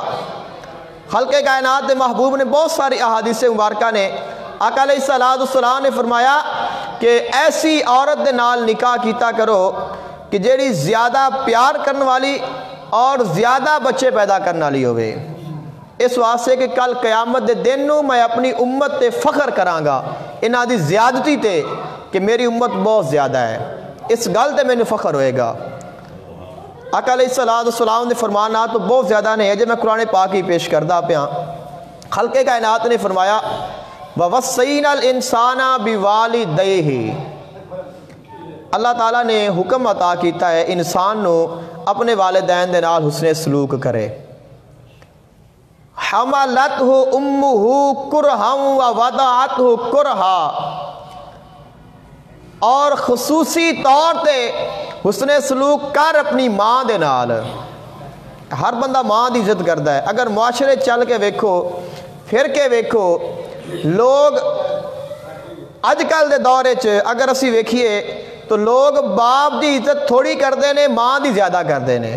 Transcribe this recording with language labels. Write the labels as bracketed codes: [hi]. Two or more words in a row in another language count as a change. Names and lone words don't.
[pa] خلق کائنات دے محبوب نے بہت ساری احادیث مبارکہ نے آقا [ar] علیہ السلام [pa] نے فرمایا کہ ایسی عورت دے نال نکاح کیتا کرو کہ جیڑی زیادہ پیار کرنے والی اور زیادہ بچے پیدا کرنے والی ہوئے. اس واسطے کہ کل قیامت دے دن نو میں اپنی امت تے فخر کراں گا انہاں دی زیادتی تے کہ میری امت بہت زیادہ ہے, اس گل تے مینوں فخر ہوئے گا. آقا [ar] علیہ السلام [pa] نے فرمانا تو بہت زیادہ نہیں ہے جو میں قرآن پاک ہی پیش کردہ پہ. خلق کائنات نے فرمایا [ar] وَوَصَّيْنَا الْإِنسَانَ بِوَالِدَيْهِ, [pa] اللہ تعالیٰ نے حکم عطا کیتا ہے انسان نو اپنے والدین دے نال حسن سلوک کرے. [ar] حَمَلَتْهُ أُمُّهُ كُرْهًا وَوَضَعَتْهُ كُرْهًا, [pa] اور خصوصی طور تے حسن سلوک کر اپنی ماں دے نال. ہر بندہ ماں دی عزت کرتا ہے. اگر معاشرے چل کے ویکھو پھر کے ویکھو لوگ اج کل دے دور وچ اگر اسی ویکھیے تو لوگ باپ دی عزت تھوڑی کرتے ہیں ماں دی زیادہ کرتے ہیں.